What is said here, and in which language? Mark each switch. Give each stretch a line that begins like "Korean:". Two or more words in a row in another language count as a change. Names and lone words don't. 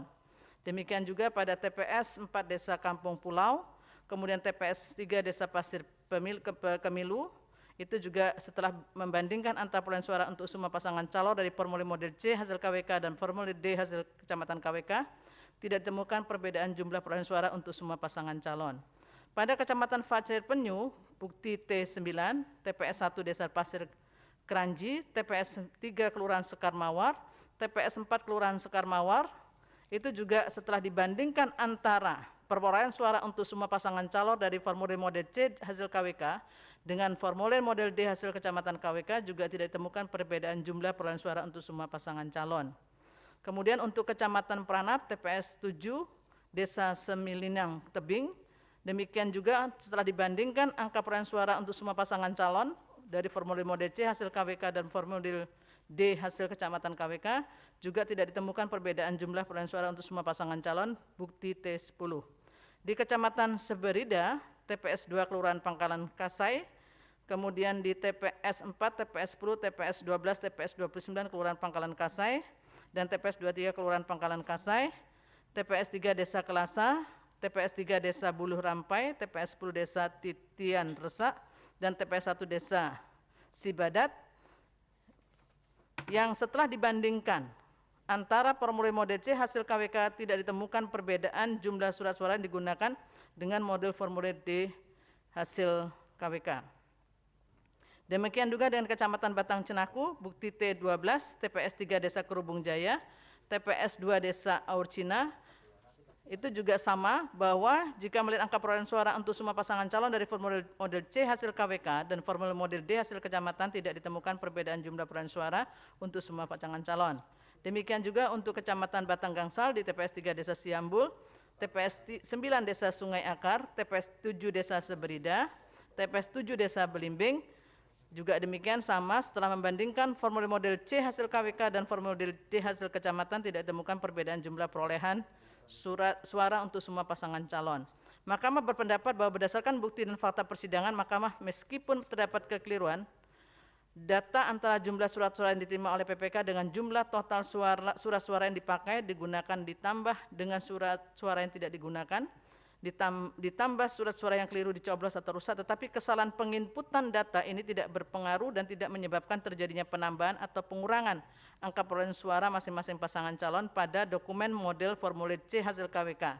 Indonesian: Demikian juga pada TPS 4 Desa Kampung Pulau, kemudian TPS 3 Desa Pasir Kemilu, itu juga setelah membandingkan antara perolehan suara untuk semua pasangan calon dari formulir model C hasil KWK dan formulir D hasil Kecamatan KWK, tidak ditemukan perbedaan jumlah perolehan suara untuk semua pasangan calon. Pada Kecamatan Pasir Penyu, bukti T9, TPS 1 Desa Pasir Kranji, TPS 3 Kelurahan Sekar Mawar, TPS 4 Kelurahan Sekar Mawar, itu juga setelah dibandingkan antara perolehan suara untuk semua pasangan calon dari formulir model C hasil KWK dengan formulir model D hasil Kecamatan KWK juga tidak ditemukan perbedaan jumlah perolehan suara untuk semua pasangan calon. Kemudian untuk Kecamatan Pranap, TPS 7 Desa Semilinang Tebing, demikian juga setelah dibandingkan angka perolehan suara untuk semua pasangan calon dari formulir model C hasil KWK dan formulir D hasil Kecamatan KWK juga tidak ditemukan perbedaan jumlah perolehan suara untuk semua pasangan calon, bukti T10. Di Kecamatan Seberida, TPS 2 Kelurahan Pangkalan Kasai, kemudian di TPS 4, TPS 10, TPS 12, TPS 29 Kelurahan Pangkalan Kasai, dan TPS 23 Kelurahan Pangkalan Kasai, TPS 3 Desa Kelasa, TPS 3 Desa Buluh Rampai, TPS 10 Desa Titian Resak, dan TPS 1 Desa Sibadat, yang setelah dibandingkan antara formulir model C hasil KWK tidak ditemukan perbedaan jumlah surat suara yang digunakan dengan model formulir D hasil KWK. Demikian juga dengan Kecamatan Batang Cenaku, bukti T12, TPS 3 Desa Kerubung Jaya, TPS 2 Desa Aur Cina, itu juga sama bahwa jika melihat angka perolehan suara untuk semua pasangan calon dari formulir model C hasil KWK dan formulir model D hasil kecamatan tidak ditemukan perbedaan jumlah perolehan suara untuk semua pasangan calon. Demikian juga untuk Kecamatan Batang Gangsal di TPS 3 Desa Siambul, TPS 9 Desa Sungai Akar, TPS 7 Desa Seberida, TPS 7 Desa Belimbing, juga demikian sama setelah membandingkan formulir model C hasil KWK dan formulir D hasil kecamatan tidak ditemukan perbedaan jumlah perolehan suara untuk semua pasangan calon. Mahkamah berpendapat bahwa berdasarkan bukti dan fakta persidangan, Mahkamah meskipun terdapat kekeliruan, data antara jumlah surat suara yang diterima oleh PPK dengan jumlah total surat suara yang dipakai digunakan ditambah dengan surat suara yang tidak digunakan, ditambah surat suara yang keliru dicoblos atau rusak, tetapi kesalahan penginputan data ini tidak berpengaruh dan tidak menyebabkan terjadinya penambahan atau pengurangan angka perolehan suara masing-masing pasangan calon pada dokumen model formulir C hasil KWK.